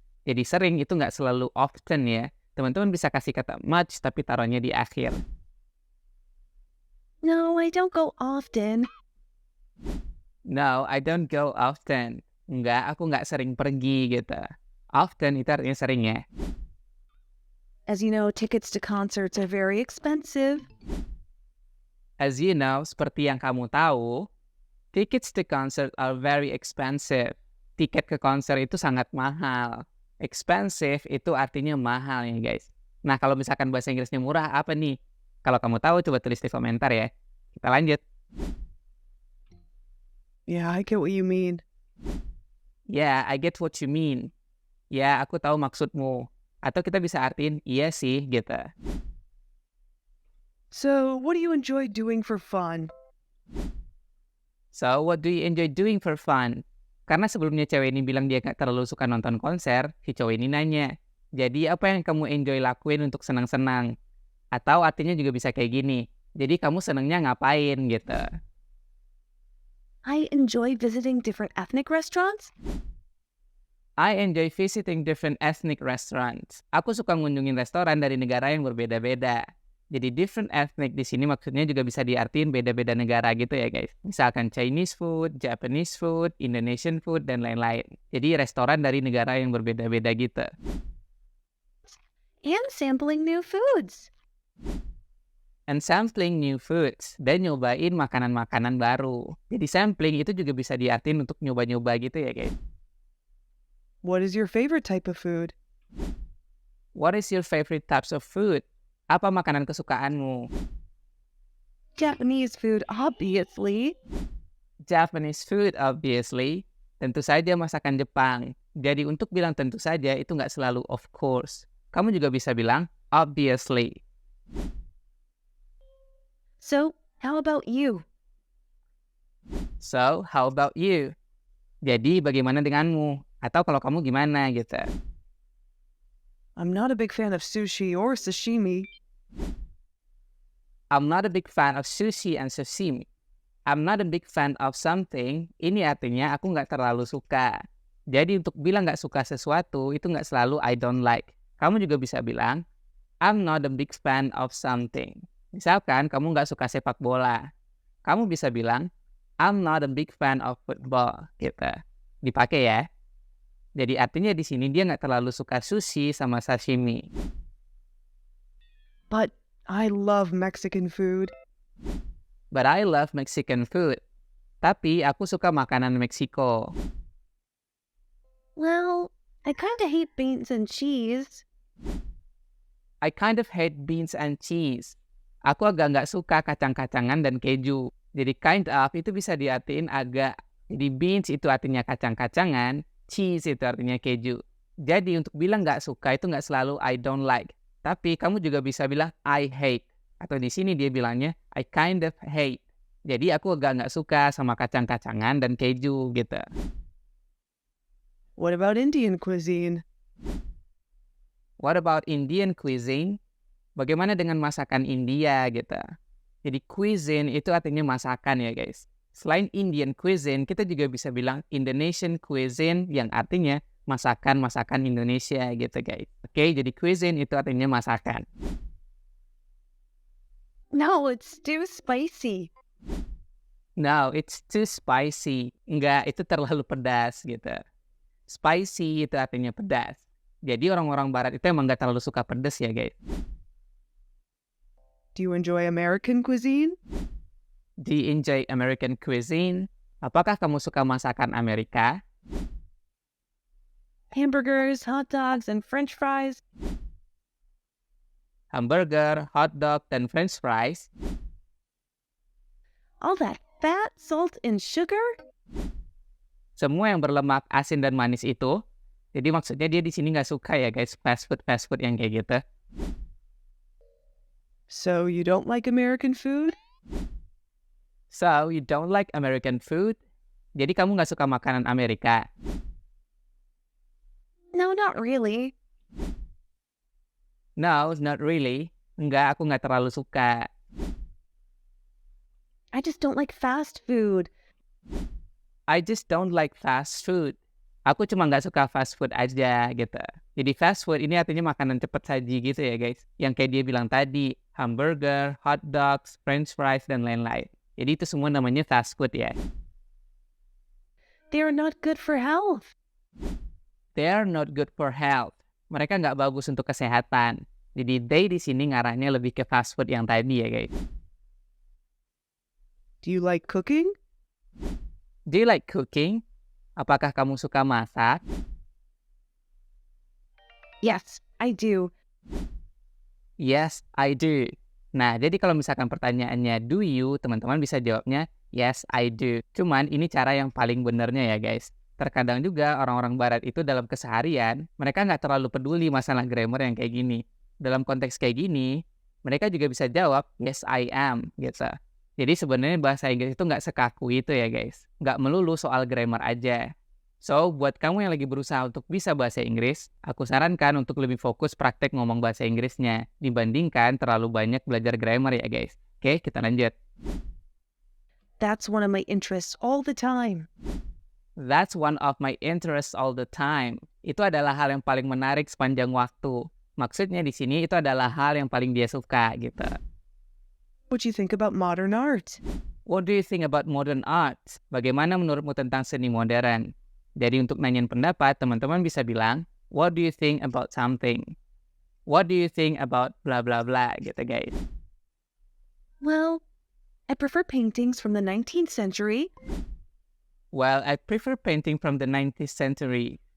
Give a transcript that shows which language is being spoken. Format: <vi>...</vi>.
<id>Jadi sering itu nggak selalu often ya. Teman-teman bisa kasih kata much tapi taruhnya di akhir.</id> <en>No, I don't go often. No, I don't go often.</en> <id>Enggak, aku nggak sering pergi gitu. Often itu artinya sering ya.</id> <en>As you know, tickets to concerts are very expensive. As you know,</en> <id>seperti yang kamu tahu,</id> <en>tickets to concert are very expensive.</en> <id>Tiket ke konser itu sangat mahal. Expensive itu artinya mahal ya guys. Nah kalau misalkan bahasa Inggrisnya murah apa nih? Kalau kamu tahu coba tulis di komentar ya. Kita lanjut.</id> <en>Yeah, I get what you mean. Yeah, I get what you mean.</en> <id>Ya, aku tahu maksudmu. Atau kita bisa artiin iya sih gitu.</id> <en>So, what do you enjoy doing for fun? So, what do you enjoy doing for fun?</en> <id>Karena sebelumnya cewek ini bilang dia gak terlalu suka nonton konser, si cowok ini nanya, jadi apa yang kamu enjoy lakuin untuk senang-senang? Atau artinya juga bisa kayak gini, Jadi kamu senengnya ngapain gitu.</id> <en>I enjoy visiting different ethnic restaurants. I enjoy visiting different ethnic restaurants.</en> <id>Aku suka ngunjungin restoran dari negara yang berbeda-beda. Jadi different ethnic di sini maksudnya juga bisa diartiin beda-beda negara gitu ya guys. Misalkan Chinese food, Japanese food, Indonesian food, dan lain-lain. Jadi restoran dari negara yang berbeda-beda gitu.</id> <en>And sampling new foods. And sampling new foods.</en> <id>Dan nyobain makanan-makanan baru. Jadi sampling itu juga bisa diartiin untuk nyoba-nyoba gitu ya guys.</id> <en>What is your favorite type of food? What is your favorite types of food?</en> <id>Apa makanan kesukaanmu?</id> <en>Japanese food, obviously. Japanese food, obviously.</en> <id>Tentu saja masakan Jepang. Jadi untuk bilang tentu saja itu nggak selalu of course. Kamu juga bisa bilang obviously.</id> <en>So, how about you? So, how about you?</en> <id>Jadi bagaimana denganmu? Atau kalau kamu gimana gitu.</id> <en>I'm not a big fan of sushi or sashimi. I'm not a big fan of sushi and sashimi. I'm not a big fan of something.</en> <id>Ini artinya aku nggak terlalu suka. Jadi untuk bilang nggak suka sesuatu itu nggak selalu</id> <en>I don't like.</en> <id>Kamu juga bisa bilang</id> <en>I'm not a big fan of something.</en> <id>Misalkan kamu nggak suka sepak bola. Kamu bisa bilang</id> <en>I'm not a big fan of football</en> <id>gitu. Dipakai ya. Jadi artinya di sini dia nggak terlalu suka sushi sama sashimi.</id> <en>But I love Mexican food. But I love Mexican food.</en> <id>Tapi aku suka makanan Meksiko.</id> <en>Well, I kind of hate beans and cheese. I kind of hate beans and cheese.</en> <id>Aku agak nggak suka kacang-kacangan dan keju. Jadi kind of itu bisa diartiin agak. Jadi beans itu artinya kacang-kacangan. Cheese itu artinya keju. Jadi untuk bilang nggak suka itu nggak selalu</id> <en>I don't like.</en> <id>Tapi kamu juga bisa bilang</id> <en>I hate.</en> <id>Atau di sini dia bilangnya</id> <en>I kind of hate.</en> <id>Jadi aku agak nggak suka sama kacang-kacangan dan keju gitu.</id> <en>What about Indian cuisine? What about Indian cuisine?</en> <id>Bagaimana dengan masakan India gitu. Jadi cuisine itu artinya masakan ya guys. Selain Indian cuisine, kita juga bisa bilang Indonesian cuisine yang artinya masakan-masakan Indonesia gitu guys. Oke, jadi cuisine itu artinya masakan.</id> <en>No, it's too spicy. No, it's too spicy.</en> <id>Enggak, itu terlalu pedas gitu. Spicy itu artinya pedas. Jadi orang-orang barat itu emang nggak terlalu suka pedas ya guys.</id> <en>Do you enjoy American cuisine? Do you enjoy American cuisine?</en> <id>Apakah kamu suka masakan Amerika?</id> <en>Hamburgers, hot dogs, and French fries. Hamburger, hot dog, dan French fries. All that fat, salt, and sugar?</en> <id>Semua yang berlemak, asin, dan manis itu. Jadi maksudnya dia di sini nggak suka ya guys fast food yang kayak gitu.</id> <en>So you don't like American food? So you don't like American food?</en> <id>Jadi kamu nggak suka makanan Amerika?</id> <en>No, not really. No, not really.</en> <id>Enggak, aku nggak terlalu suka.</id> <en>I just don't like fast food. I just don't like fast food.</en> <id>Aku cuma nggak suka fast food aja gitu. Jadi fast food ini artinya makanan cepat saji gitu ya guys. Yang kayak dia bilang tadi, hamburger, hot dogs, French fries, dan lain-lain. Jadi itu semua namanya fast food ya. They are not good for health. They are not good for health. Mereka nggak bagus untuk kesehatan. Jadi they di sini ngarahnya lebih ke fast food yang tadi ya guys.</id> <en>Do you like cooking? Do you like cooking?</en> <id>Apakah kamu suka masak?</id> <en>Yes, I do. Yes, I do.</en> <id>Nah, jadi kalau misalkan pertanyaannya</id> <en>do you,</en> <id>teman-teman bisa jawabnya</id> <en>yes, I do.</en> <id>Cuman ini cara yang paling benernya ya guys. Terkadang juga orang-orang barat itu dalam keseharian, mereka nggak terlalu peduli masalah grammar yang kayak gini. Dalam konteks kayak gini, mereka juga bisa jawab</id> <en>yes, I am</en> <id>gitu. Jadi sebenarnya bahasa Inggris itu nggak sekaku itu ya guys. Nggak melulu soal grammar aja. So, buat kamu yang lagi berusaha untuk bisa bahasa Inggris, aku sarankan untuk lebih fokus praktek ngomong bahasa Inggrisnya dibandingkan terlalu banyak belajar grammar ya guys. Oke, kita lanjut.</id> <en>That's one of my interests all the time. That's one of my interests all the time.</en> <id>Itu adalah hal yang paling menarik sepanjang waktu. Maksudnya di sini itu adalah hal yang paling dia suka gitu.</id> <en>What do you think about modern art? What do you think about modern art?</en> <id>Bagaimana menurutmu tentang seni modern? Jadi untuk nanyain pendapat, teman-teman bisa bilang,</id> <en>what do you think about something? What do you think about blah blah blah</en> <id>gitu guys.</id> <en>Well, I prefer paintings from the 19th century. Well, I prefer painting from the 19th century.</en>